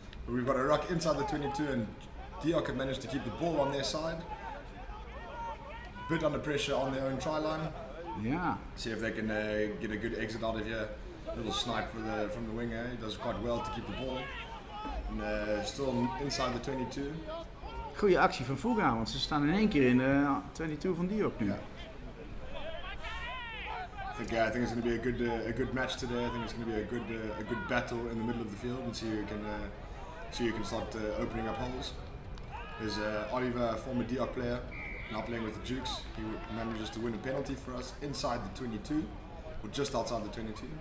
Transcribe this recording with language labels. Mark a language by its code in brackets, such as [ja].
[en] But we've got a ruck inside the 22 and Diok have managed to keep the ball on their side. Bit under pressure on their own try line. Yeah. See if they can get a good exit out of here. A little snipe from the winger. He does quite well to keep the ball. And still inside the 22. [nl] Goeie actie van Fuga, want ze staan in één keer in de 22 van Diok nu. [en] Yeah. I think it's going to be a good match today. I think it's going to be a good battle in the middle of the field and see who can start opening up holes. There's Oliver, a former Diok player, now playing with the Dukes. He manages to win a penalty for us inside the 22, or just outside the 22.